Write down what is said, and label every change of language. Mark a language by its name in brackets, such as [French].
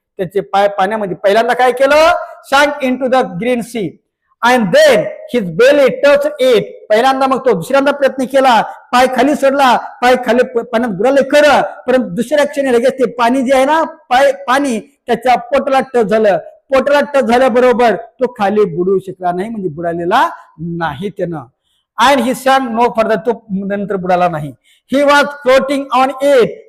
[Marathi] त्याचे पाय पाण्यामध्ये पहिल्यांदा काय केलं? [English] sank into the green sea and then his belly touched it. [Marathi] पहिल्यांदा मग तो दुसऱ्यांदा प्रयत्न केला, पाय खाली सोडला, पाय खाली पाण्यात बुडाले खरं, परंतु दुसऱ्या क्षणी लगेच ते पाणी जे आहे ना पाणी त्याच्या पोटाला टच झालं. पोटाला टच झाल्याबरोबर तो खाली बुडू शकला नाही, म्हणजे बुडालेला नाही त्यानं. [English] And he sank no further. [Marathi] तो नंतर बुडाला नाही. [English] He was floating on it.